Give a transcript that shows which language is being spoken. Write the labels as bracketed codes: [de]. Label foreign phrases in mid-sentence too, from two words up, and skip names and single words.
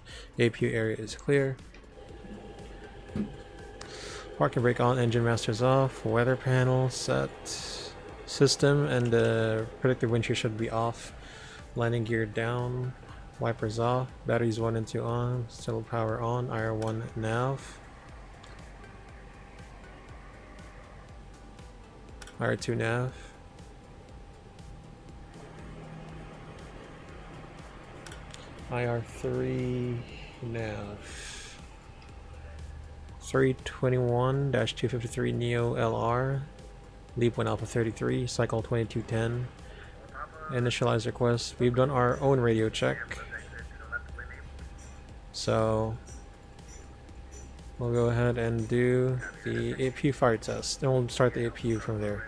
[en] APU area is clear. Parking brake on, engine masters off. Weather panel set. System and predictive wind shear should be off. Landing gear down. Wipers off. Batteries 1 and 2 on. Still power on. IR1 nav. IR2 nav. IR3 nav. 321-253 Neo LR. Leap 1 Alpha 33. Cycle 2210. Initialize request. We've done our own radio check. So we'll go ahead and do the APU fire test. Then we'll start the APU from there.